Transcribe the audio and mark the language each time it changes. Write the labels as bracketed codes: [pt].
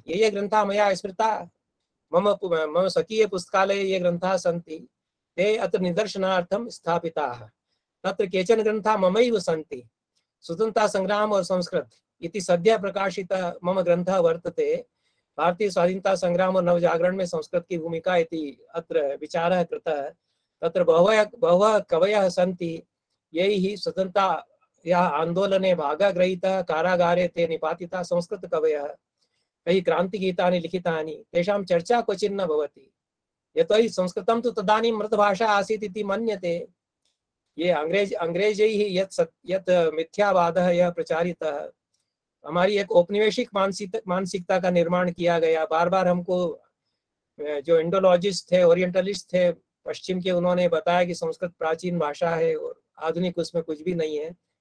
[sa] ये ग्रन्थाः मया स्मृता, मम स्वकीय पुस्तकालये ये ग्रन्थाः सन्ति, ते अत्र निदर्शनार्थं स्थापिताः। तत्र केचन ग्रन्थाः ममैव सन्ति। स्वतंत्रता संग्राम और संस्कृत इति सद्य प्रकाशित मम ग्रंथः वर्तते। भारतीय स्वाधीनता संग्राम और नवजागरण में संस्कृत की भूमिका इति अत्र विचारः कृतः। तत्र बहवः कवयः सन्ति यैः स्वतन्त्रता या आंदोलने भागः गृहीतः कारागारे ते निपातिताः संस्कृत कवयः कई क्रांतिगीतानि लिखितानि तेषां चर्चा क्वचित् न भवति यतोहि संस्कृतं तु तदानीं मृतभाषा आसीत् इति मन्यते। [hi] ये [sa] अंग्रेजैः यत् मिथ्यावादः [hi] यह [sa] प्रचारितः, [hi] हमारी एक औपनिवेशिक मानसिकता का निर्माण किया गया। बार बार हमको जो इंडोलॉजिस्ट थे, ओरिएंटलिस्ट थे पश्चिम के, उन्होंने बताया कि संस्कृत प्राचीन भाषा है और आधुनिक उसमें कुछ भी नहीं है।